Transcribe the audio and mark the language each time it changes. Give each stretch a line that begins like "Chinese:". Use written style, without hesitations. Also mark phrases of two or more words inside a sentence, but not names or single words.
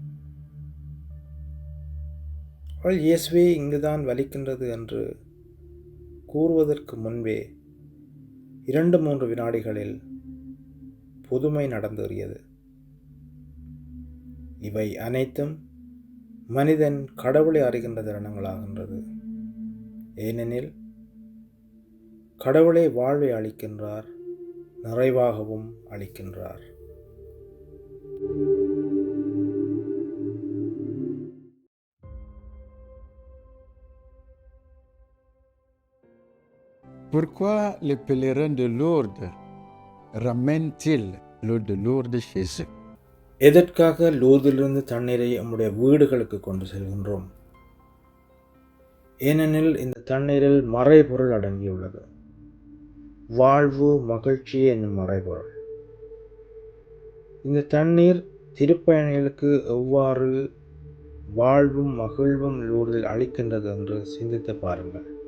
Tamil: அவள் இயேசுவே இங்குதான் வலிக்கின்றது என்று கூறுவதற்கு முன்பே 2-3 வினாடிகளில் புதுமை நடந்தேறியது. இவை அனைத்தும் மனிதன் கடவுளை அறிகின்ற தருணங்களாகின்றது. ஏனெனில் கடவுளே வாழ்வை அளிக்கின்றார், நிறைவாகவும் அளிக்கின்றார்.
French: Pourquoi les pèlerins de Lourdes ramènent-ils l'eau de Lourdes chez eux?
Tamil: எதற்காக லூர்திலிருந்து தண்ணீரை நம்முடைய வீடுகளுக்கு கொண்டு செல்கின்றோம்? ஏனெனில் இந்த தண்ணீரில் மறைபொருள் அடங்கியுள்ளது. வாழ்வு, மகிழ்ச்சி என்னும் மறைபொருள். இந்த தண்ணீர் திருப்பயணிகளுக்கு எவ்வாறு வாழ்வும் மகிழ்வும் லூர்தில் அளிக்கின்றது என்று சிந்தித்து பாருங்கள்.